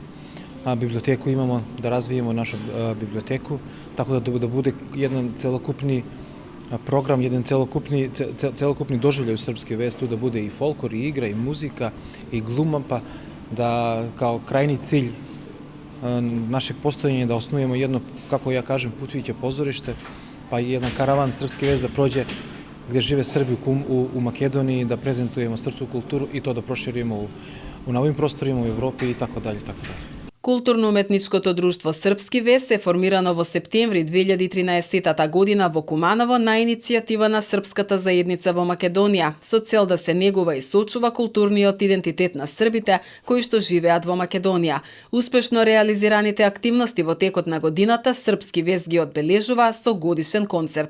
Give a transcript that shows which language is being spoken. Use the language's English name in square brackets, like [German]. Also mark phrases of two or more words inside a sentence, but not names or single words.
[Serbian] Biblioteku imamo, da razvijemo našu biblioteku, tako da bude jedan celokupni program, jedan celokupni doživljaj u Srpske vest, tu da bude i folklor, i igra, i muzika, i gluma, pa da kao krajni cilj našeg postojanja da osnujemo jedno, kako ja kažem, putujuće pozorište, pa i jedan karavan Srpski vest da prođe gde žive Srbi u Makedoniji, da prezentujemo srpsku kulturu i to da proširimo u novim prostorima u Evropi i tako dalje, tako dalje. [Macedonian] Културно-уметничкото друштво Српски вест е формирано во септември 2013 година во Куманово на иницијатива на српската заедница во Македонија, со цел да се негува и сочува културниот идентитет на србите кои што живеат во Македонија. Успешно реализираните активности во текот на годината Српски вест ги одбележува со годишен концерт.